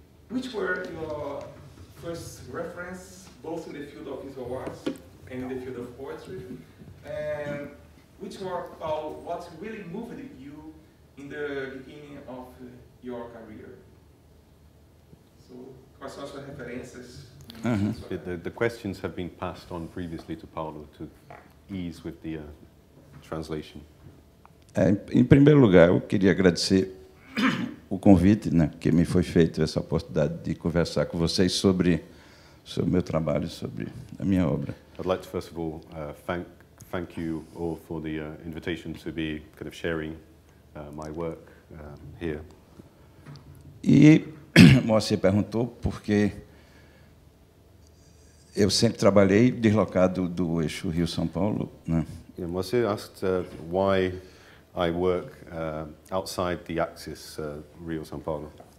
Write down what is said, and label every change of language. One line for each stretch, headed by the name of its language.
English: Which were your first reference, both in the field of visual arts and in the field of poetry? And which were, Paulo, what really moved you in the beginning of your career?
Portuguese: So, quais são as suas referências?
English: The questions have been passed on previously to Paulo to ease with the translation.
Portuguese: Em primeiro lugar, eu queria agradecer o convite, né, que me foi feito, essa oportunidade de conversar com vocês sobre o meu trabalho, sobre a minha obra.
English: I'd like to first of all thank you all for the invitation to be kind of sharing my work here.
Portuguese: E Moacir perguntou porque eu sempre trabalhei deslocado do eixo Rio-São Paulo, né?
English: Yeah, Moacir asked why I work outside the axis Rio-São Paulo.